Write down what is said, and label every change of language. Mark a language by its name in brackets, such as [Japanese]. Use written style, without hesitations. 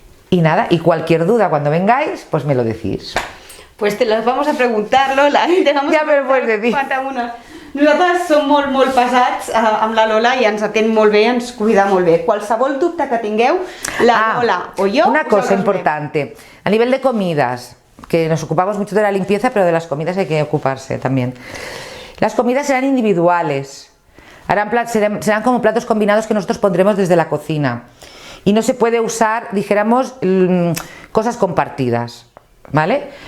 [Spanish] Y nada, y cualquier duda cuando vengáis, pues me lo decís. Pues te las vamos a preguntar, Lola. [Catalan] Ja me ho pots dir. Nosaltres som molt pesats amb la Lola i ens atén molt bé, ens cuida molt bé. Qualsevol dubte que tingueu, la Lola o yo... [Spanish] Una cosa importante, a nivel de comidas, que nos ocupamos mucho de la limpieza, pero de las comidas hay que ocuparse también. Las comidas serán individuales, serán como platos combinados que nosotros pondremos desde la cocina. Y no se puede usar, dijéramos, cosas compartidas, ¿vale?